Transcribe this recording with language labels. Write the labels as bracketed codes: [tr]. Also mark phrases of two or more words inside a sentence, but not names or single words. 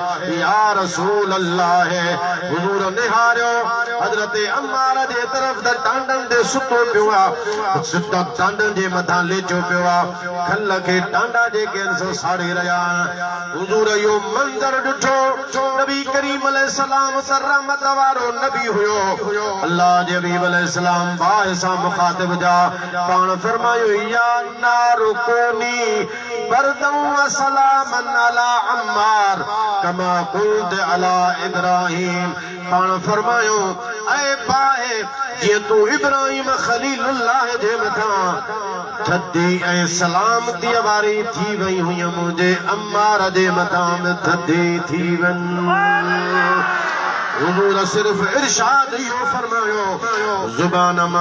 [sd] हुजूर निहारियो हज़रत अम्मार जे तरफ़ त डांडन ते सुतो पियो आहे डांडन जे मथां लेचो पियो आहे खल खे डांडा जेके सो साड़े रहिया हुजूर इहो मंज़र ॾिठो नबी करीम अलैहिस्सलाम रहमत वारो नबी हुयो अल्लाह जे हबीब अलैहिस्सलाम बाहि सां मुखातिब जा पाण फरमायो [ar] يا نار كوني بردا و سلاما على عمار كما كنت على إبراهيم [sd] पाण फरमायो ऐ बाहि जीअं तूं इब्राहिम खलीलुल्लाह जे मथां थधी ऐं सलामतीअ वारी थी वई हुई मुंहिंजे अम्मार जे मथां बि थधी थी वञ हुजूर सिर्फ इरशाद इहो फरमायो ज़ुबान मां